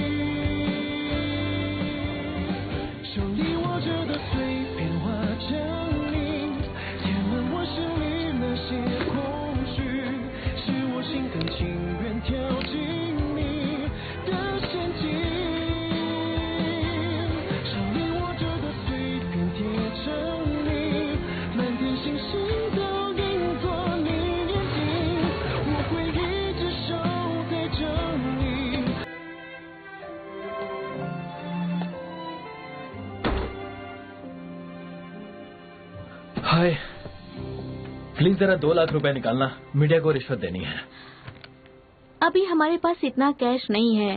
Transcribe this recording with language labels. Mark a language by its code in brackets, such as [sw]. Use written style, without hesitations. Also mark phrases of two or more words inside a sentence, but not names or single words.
[zh] 手里握着的碎片化成泥，填满我心里那些空虚，是我心甘情愿跳进你的陷阱。手里握着的碎片叠成泥，满天星星都映作你眼睛，我会一直守在这里。 [en] Hi, please [hi] जरा 2 लाख रुपए निकालना, मीडिया को रिश्वत देनी है। अभी हमारे पास इतना कैश नहीं है।